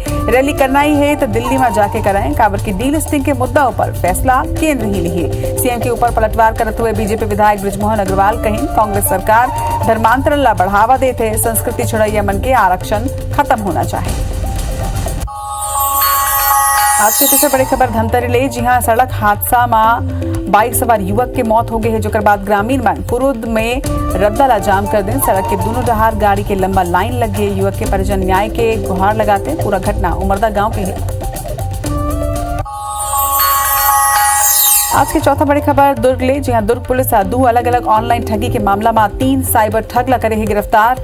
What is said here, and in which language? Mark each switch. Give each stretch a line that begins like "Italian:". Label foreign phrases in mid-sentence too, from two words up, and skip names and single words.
Chhattisgarhi: रैली करना ही है तो दिल्ली में जाके कराएं, काबर की डी लिस्टिंग के मुद्दा पर फैसला केंद्र ही लिए। सीएम के ऊपर पलटवार करते हुए बीजेपी विधायक बृजमोहन अग्रवाल कहीं कांग्रेस सरकार धर्मांतरण ला बढ़ावा देते, संस्कृति छुड़ैया मन के आरक्षण खत्म होना चाहिए। आज के तीसरे बड़ी खबर धमतरी ले, जी हां सड़क हादसा में बाइक सवार युवक की मौत हो गई है। जो बाद ग्रामीण मन पुरुद में रद्दा ला जाम कर दें, सड़क के दोनों डहार गाड़ी के लंबा लाइन लग गई। युवक के परिजन न्याय के गुहार लगाते। पूरा घटना उमरदा गांव की है। आज की चौथा बड़ी खबर दुर्ग ले, जी हां दुर्ग पुलिस 2 अलग अलग ऑनलाइन ठगी के मामला में 3 साइबर ठग ला करे है गिरफ्तार।